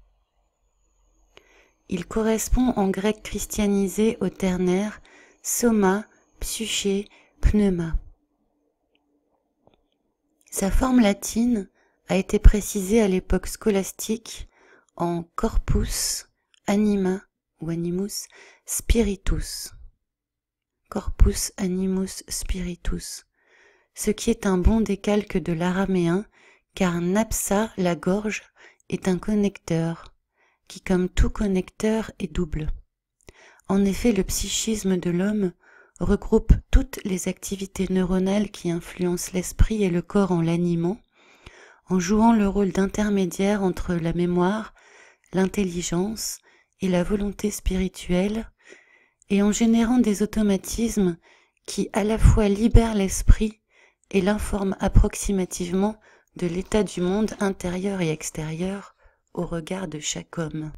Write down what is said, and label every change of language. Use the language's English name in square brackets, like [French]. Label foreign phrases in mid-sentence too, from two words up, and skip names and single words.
[French] Il correspond en grec christianisé au ternaire [Greek] soma, psyché, pneuma. [French] Sa forme latine a été précisée à l'époque scolastique en [Latin] corpus, anima [French] ou [Latin] animus, spiritus. Corpus animus spiritus, [French] ce qui est un bon décalque de l'araméen, car napsa, la gorge, est un connecteur, qui comme tout connecteur est double. En effet, le psychisme de l'homme regroupe toutes les activités neuronales qui influencent l'esprit et le corps en l'animant, en jouant le rôle d'intermédiaire entre la mémoire, l'intelligence et la volonté spirituelle, et en générant des automatismes qui à la fois libèrent l'esprit et l'informent approximativement de l'état du monde intérieur et extérieur au regard de chaque homme.